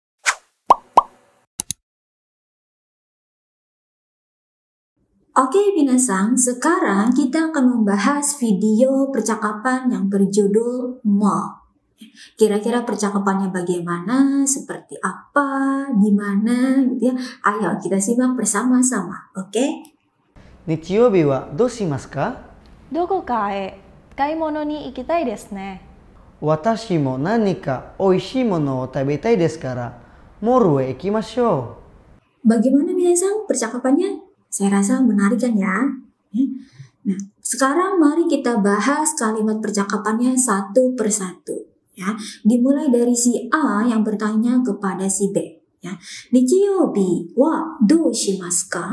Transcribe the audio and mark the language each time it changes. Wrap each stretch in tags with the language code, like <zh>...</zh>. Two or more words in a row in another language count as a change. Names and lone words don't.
<id>Oke minasan, sekarang kita akan membahas video percakapan yang berjudul mo. Kira-kira percakapannya bagaimana, seperti apa, di mana, gitu ya. Ayo kita simak bersama-sama, oke?</id> <ja>日曜日はどうしますか？どこかへ買い物に行きたいですね。私も何か美味しいものを食べたいですから、モールへ行きましょう。</ja> <id>Bagaimana minasan percakapannya? Saya rasa menarik kan ya? Nah, sekarang mari kita bahas kalimat percakapannya satu persatu. Ya, dimulai dari si A yang bertanya kepada si B. Ya,</id> <ja>日曜日はどうしますか?</ja>